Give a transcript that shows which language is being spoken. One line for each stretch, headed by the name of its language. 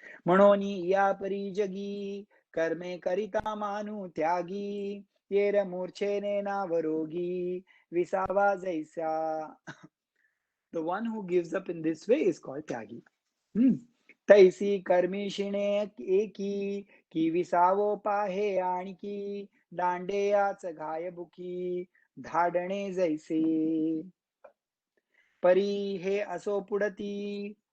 Marathi: म्हणून या परी जगी कर्मे करिता मानू त्यागी येर मूर्छेने नावरोगी विसावा जैसा.
English: The one who gives up in this way is called त्यागी.
Marathi: तैसी कर्मिशिणे एकी की विसावो पाहे आणखी दांडेयाच घायबुकी धाडणे जैसे परी हे असो पुढती.